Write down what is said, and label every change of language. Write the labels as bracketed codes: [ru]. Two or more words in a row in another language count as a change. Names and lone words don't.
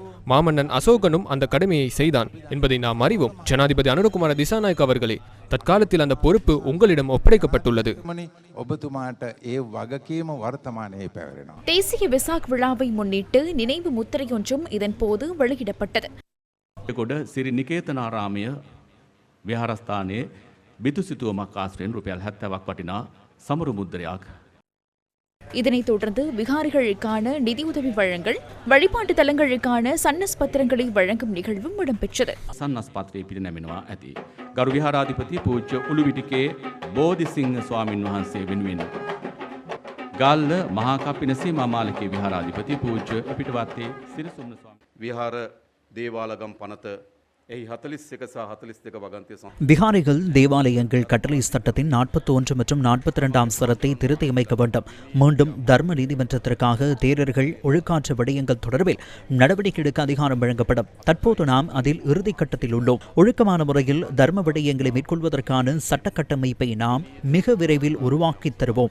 [ta] மாமன்னன் அசோகனும் அந்த கடமையை செய்தான் என்பதை நாம் அறிவோம். ஜனாதிபதி அனுரகுமார திசாநாயக் அவர்களே, தற்காலத்தில் அந்த பொறுப்பு உங்களிடம் ஒப்படைக்கப்பட்டுள்ளது. தேசிய வெசாக் விழாவை முன்னிட்டு நினைவு முத்திரையொன்றும் இதன் போது வெளியிடப்பட்டது. [si] කොට සිරි නිකේතනාරාමය විහාරස්ථානයේ බිතුසිතුවමක් ආශ්‍රයෙන් රුපියල් 70ක් වටිනා සමරු මුද්‍රයක්. [ta] இதனைத் தொடர்ந்து விகாரிகளுக்கான நிதியுதவி வழங்கல், வழிபாட்டு தலங்களுக்கான சன்னஸ் பத்திரங்களை வழங்கும் நிகழ்வும் இடம்பெற்றது. [si] සන්නස් පත්‍රයේ පිරිනැමෙනවා ඇති. ගරු විහාරාධිපති පූජ්‍ය උළුවිටිකේ බෝධිසිංහ ස්වාමින් වහන්සේ වෙනුවෙන් ගල්ල මහා කප්පිනසී මාමාලකේ විහාරාධිපති පූජ්‍ය පිටවත්තේ සිරිසුම්න ස්වාමීන් විහාර දේවාලගම් පනත එහි 41 සහ 42 වගන්තිය [ta] விகாரிகள் தேவாலயங்கள் கட்டளை சட்டத்தின் 41 மற்றும் 42ஆம் சரத்தை திருத்தி அமைக்க வேண்டும். மீண்டும் தர்ம நீதிமன்றத்திற்காக தேரர்கள் ஒழுக்காற்று விடயங்கள் தொடர்பில் நடவடிக்கை எடுக்க அதிகாரம் வழங்கப்படும். தற்போது நாம் அதில் இறுதி கட்டத்தில் உள்ளோம். ஒழுக்கமான முறையில் தர்ம விடயங்களை மேற்கொள்வதற்கான சட்ட கட்டமைப்பை நாம் மிக விரைவில் உருவாக்கி தருவோம்.